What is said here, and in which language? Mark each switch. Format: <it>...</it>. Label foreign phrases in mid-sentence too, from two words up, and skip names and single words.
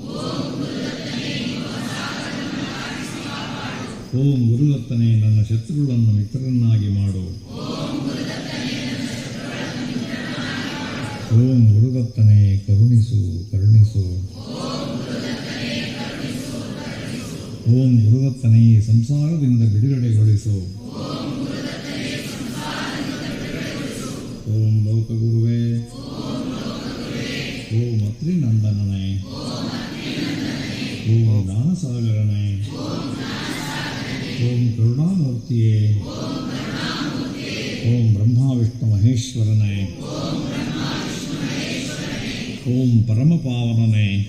<kn>ಓಂ ಗುರುದತ್ತನೇ ನನ್ನ ಶತ್ರುಗಳನ್ನು ಮಿತ್ರರನ್ನಾಗಿ ಮಾಡು. ಓಂ ಗುರುದತ್ತನೇ ಕರುಣಿಸು ಕರುಣಿಸು. ಓಂ ಗುರುದತ್ತನೇ ಸಂಸಾರದಿಂದ ಬಿಡುಗಡೆಗೊಳಿಸು. ಓಂ ಲೋಕಗುರುವೇ, ಓಂ ಅತ್ರಿನಂದನನೇ, ಓಂ ಜ್ಞಾನಸಾಗರನೇ, ಓಂ ಕರುಣಾಮೂರ್ತಿಯೇ, ಓಂ ಬ್ರಹ್ಮ ವಿಷ್ಣು ಮಹೇಶ್ವರನೇ, ಓಂ ಪರಮಪಾವನನೇ,</kn>